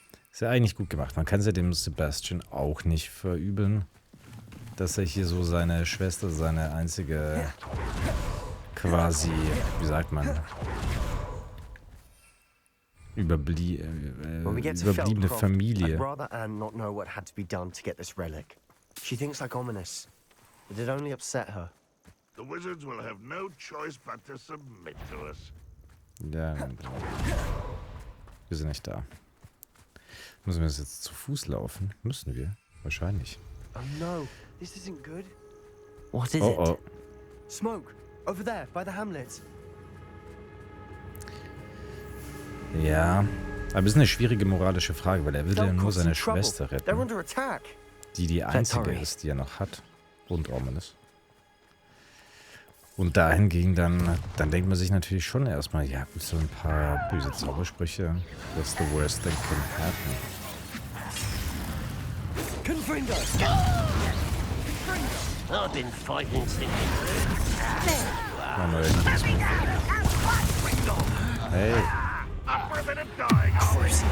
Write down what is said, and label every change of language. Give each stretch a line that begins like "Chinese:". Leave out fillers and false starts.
German: Ist ja eigentlich gut gemacht. Man kann es ja dem Sebastian auch nicht verübeln, dass er hier so seine Schwester, seine einzige quasi, wie sagt man, überbliebene Familie.
English: I'd rather Anne not know what had to be done to get this relic. She thinks like ominous, but it only upset her. The wizards will have no choice but to submit to us.
German: Ja, wir sind nicht da. Müssen wir jetzt zu Fuß laufen? Müssen wir? Wahrscheinlich.
English: Oh no, this isn't good. What is Oh, oh. it? Smoke, over there, by the hamlet.
German: Ja, aber es ist eine schwierige moralische Frage, weil er will ja nur seine Schwester
English: They're
German: retten,
English: under attack.
German: die einzige ist, die er noch hat. Und Ominous. Und dahingegen dann denkt man sich natürlich schon erstmal, ja gut, so ein paar böse Zaubersprüche.
English: That's the worst thing can happen. I've been fighting since.
German: Mein neuer Lieblingsmove.
English: Hey. Up for a bit of dying, are we?